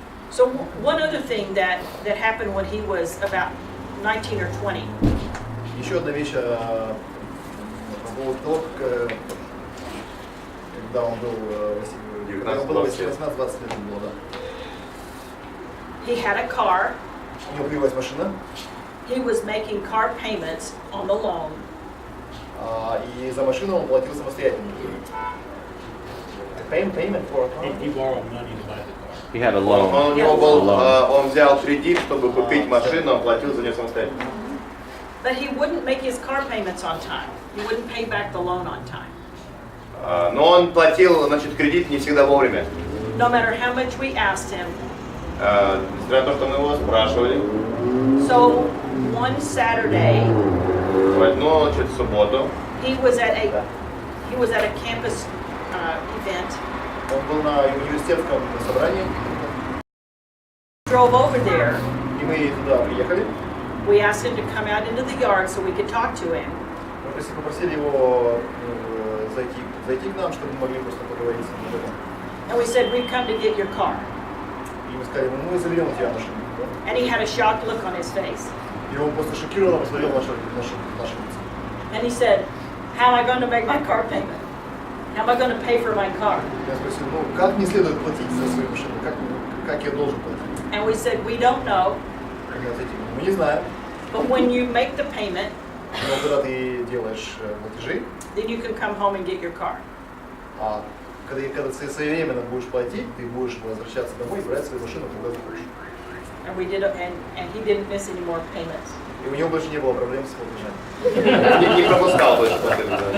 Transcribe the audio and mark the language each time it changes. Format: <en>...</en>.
<en>So one other thing that happened when he was about 19 or 20.</en> <ru>Еще одна вещь по поводу того, когда он был 18-20 лет было, да.</ru> <en>He had a car.</en> <ru>У него появилась машина,</ru> <en>He was making car payments on the loan.</en> <ru>И за машину он платил самостоятельно.</ru> <en>Payment for a car? He borrowed money to buy the car. He had a loan.</en> <ru>У него был, он взял кредит, чтобы купить машину, он платил за нее самостоятельно.</ru> <en>But he wouldn't make his car payments on time. He wouldn't pay back the loan on time.</en> <ru>Но он платил, значит, кредит не всегда вовремя.</ru> <en>No matter how much we asked him.</en> <ru>Несмотря на то, что мы его спрашивали.</ru> <en>So one Saturday,</en> <ru>В одну, значит, субботу.</ru> <en>he was at a campus event.</en> <ru>Он был на университетском собрании,</ru> <en>Drove over there.</en> <ru>и мы туда приехали.</ru> <en>We asked him to come out into the yard so we could talk to him.</en> <ru>Мы попросили его зайти к нам, чтобы мы могли просто поговорить с ним об этом.</ru> <en>And we said, we've come to get your car.</en> <ru>И мы сказали, мы заберем у тебя машину.</ru> <en>And he had a shocked look on his face.</en> <ru>И он просто шокированно посмотрел наши лица.</ru> <en>And he said, how am I going to make my car payment? How am I going to pay for my car?</en> <ru>Я спросил, как мне следует платить за свою машину? Как я должен платить?</ru> <en>And we said, we don't know,</en> <ru>Мы ответили, мы не знаем.</ru> <en>but when you make the payment,</en> <ru>Но когда ты делаешь платежи,</ru> <en>then you can come home and get your car.</en> <ru>когда ты своевременно будешь платить, ты будешь возвращаться домой и брать свою машину, когда захочешь.</ru> <en>And we did, and he didn't miss any more payments.</en> <ru>И у него больше не было проблем с платежами. Не пропускал больше платежи.</ru>